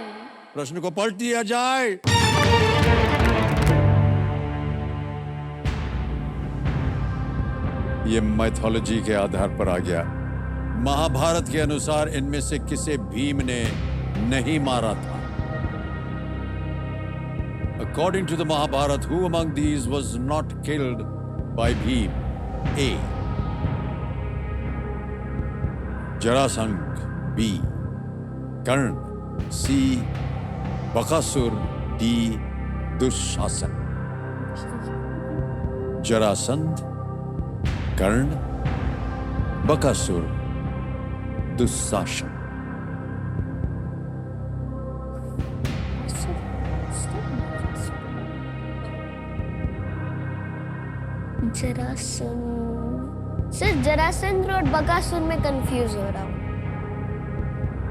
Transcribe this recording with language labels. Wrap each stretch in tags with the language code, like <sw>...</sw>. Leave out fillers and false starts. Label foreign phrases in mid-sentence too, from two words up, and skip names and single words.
<hi>प्रश्न को पलट दिया जाए। ये मैथोलॉजी के आधार पर आ गया। महाभारत के अनुसार इनमें से किसे भीम ने नहीं मारा था?</hi> <en>According to the Mahabharata, who among these was not killed by Bhim? A. Jarasandh. B. Karn. C. Bakasur. D. Dushasan. Jarasandh, Karn, Bakasur, Dushasan.</en> <hi>जरासंध सर, जरासंध और बकासुर में कंफ्यूज हो रहा हूँ।</hi>